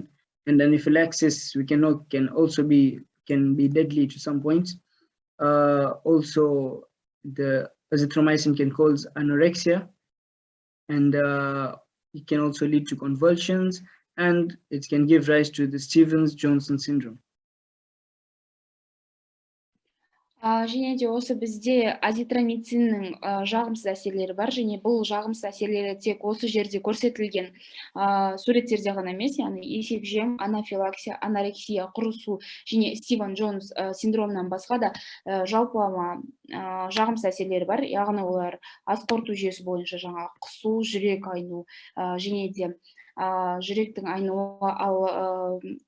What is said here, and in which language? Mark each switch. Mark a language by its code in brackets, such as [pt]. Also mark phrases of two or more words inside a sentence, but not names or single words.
[en] And anaphylaxis can be deadly to some point. Also, the azithromycin can cause anorexia, and it can also lead to convulsions, and it can give rise to the Stevens-Johnson syndrome. [kk] Және де осы бізде азитромициннің жағымсыз әсерлері бар, және бұл жағымсыз әсерлері тек осы жерде көрсетілген суреттерде ғана емес, яғни есек жем, анафилаксия, анорексия, құрысу және Стивен-Джонс синдромынан басқа да жалпылама жағымсыз әсерлері бар, яғни олар ас қорыту жүйесі бойынша жаңа құсу, жүрек айну, және де жүректің айнуы, ал